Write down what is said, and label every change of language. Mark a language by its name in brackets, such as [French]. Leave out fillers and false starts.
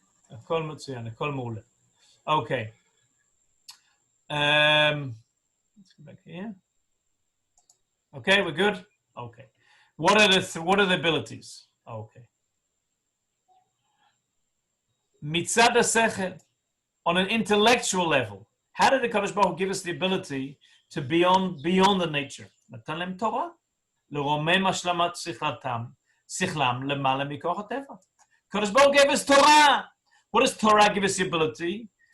[Hebrew] הכל מצוין, הכל מעולה. [English] Okay. Let's go back here. Okay, we're good? Okay. What are the abilities? Okay. [Hebrew] Mitzad HaSechel, [English] on an intellectual level, how did the Kadosh Baruch Hu give us the ability to beyond the nature? [Hebrew] נתן להם תורה. לרומם השלמת שכלם למעלה מכוח הטבע. [English] Kadosh Baruch Hu gave us Torah. What does Torah give us the ability?